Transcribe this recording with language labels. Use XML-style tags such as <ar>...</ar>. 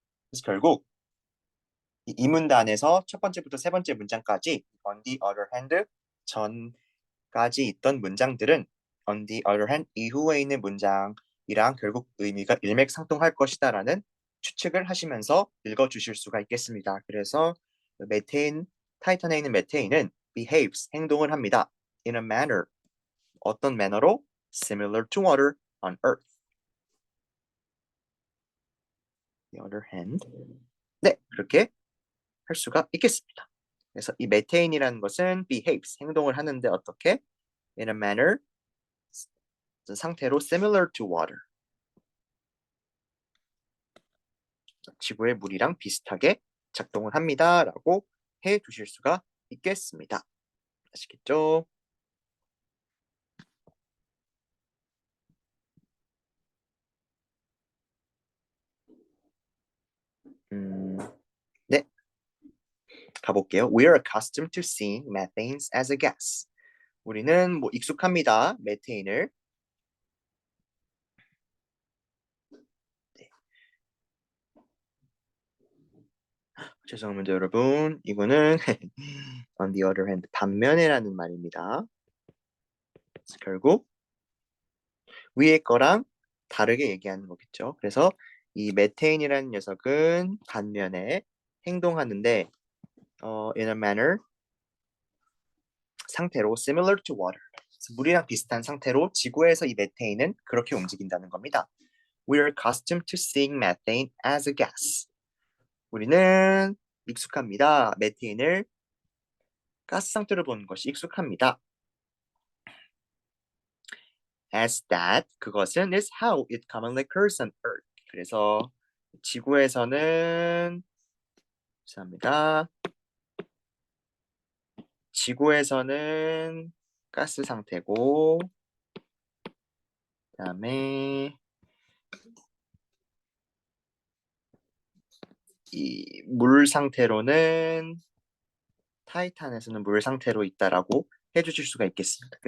<ko>그래서 결국 이 문단에서 첫 번째부터 세 번째 문장까지</ko> <en>on the other hand</en> <ko>전까지 있던 문장들은 on the other hand 이후에 있는 문장이랑 결국 의미가 일맥상통할 것이다라는 추측을 하시면서 읽어주실 수가 있겠습니다. 그래서 메테인 타이탄에 있는 메테인은 behaves 행동을 합니다.</ko> <en>in a manner</en> <ko>어떤 매너로</ko> <en>similar to water on earth. The other hand</en> <ko>네 그렇게 할 수가 있겠습니다. 그래서 이 메테인이라는 것은 behaves 행동을 하는데 어떻게</ko> <en>in a manner</en> <ko>상태로</ko> <en>similar to water</en> <ko>지구의 물이랑 비슷하게 작동을 합니다라고 해 두실 수가 있겠습니다. 아시겠죠? 네, 가볼게요.</ko> <en>We are accustomed to seeing methane as a gas.</en> <ko>우리는 뭐 익숙합니다. 메테인을. 네. 죄송합니다, 여러분. 이거는</ko> <en>on the other hand</en> <ko>반면에라는 말입니다. 결국 위에 거랑 다르게 얘기하는 거겠죠. 그래서 이 메테인이라는 녀석은 반면에 행동하는데</ko> <en>in a manner</en> <ko>상태로</ko> <en>similar to water</en> <ko>물이랑 비슷한 상태로 지구에서 이 메테인은 그렇게 움직인다는 겁니다.</ko> <en>We are accustomed to seeing methane as a gas.</en> <ko>우리는 익숙합니다. 메테인을 가스 상태로 보는 것이 익숙합니다.</ko> <en>As that,</en> <ko>그것은</ko> <en>is how it commonly occurs on Earth.</en> <ko>그래서 지구에서는 죄송합니다. 지구에서는 가스 상태고 그다음에 이 물 상태로는 타이탄에서는 물 상태로 있다라고 해주실 수가 있겠습니다.</ko>